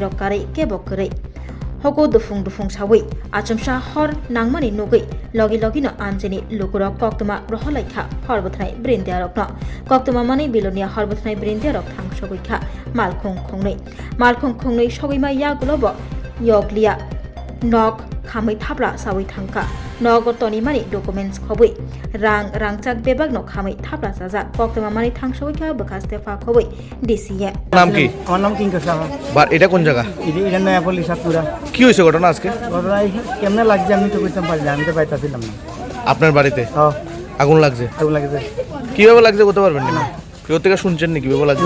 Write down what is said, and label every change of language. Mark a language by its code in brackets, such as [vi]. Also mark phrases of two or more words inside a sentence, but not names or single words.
[trp] रकारै केब करै हको दुफुं सावै आचमसा हर नांमानि नुगै लगी लगिनो आमजेनि लुकुरक कक्तमा रहलाइखा हरबथनाय ब्रेन्दियारकनो कक्तमा माने बिलोनिया हरबथनाय ब्रेन्दियारक थांसगैखा मालखुं खुंनै सगैमा यागुलब यगलिया नक खामै थाब्ला सावै थांखा नग तनि माने डकुमेन्ट्स खबै रांचाक बेबाग न खामै थाब्ला जाजा कक्तमा माने थांसगैखा बखास्तेफा खबै ডিসিএ [bn] নাম কি? আমার নাম কিঙ্কর সাহা। এটা কোন জায়গা? এটা নয়াপল্লী সাতপুরা। কি হয়েছে ঘটনা আজকে? ঘটনা কেমনে লাগছে আমি তো বুঝতে পারি না, আমি তো পাইতাছিলাম না। আপনার বাড়িতে আগুন লাগছে? আগুন লাগছে। কিভাবে লাগছে বলতে পারবেন না? কেউ থেকে শুনছেন নাকি কিভাবে লাগছে?